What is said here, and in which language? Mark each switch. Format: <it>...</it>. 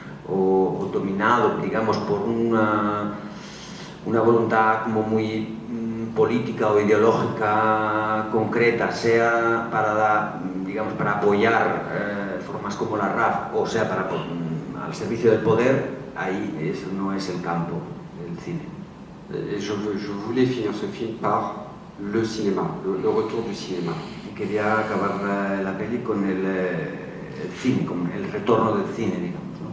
<es>O dominado, digamos, por una voluntad como muy política o ideológica concreta, sea para, digamos, para apoyar formas como la RAF, o sea, al servicio del poder, ahí eso no es el campo del cine.</es> <fr>Je voulais finir ce film par le cinéma, le retour du cinéma.</fr> <es>Y quería acabar la peli con el cine, con el retorno del cine, digamos.</es>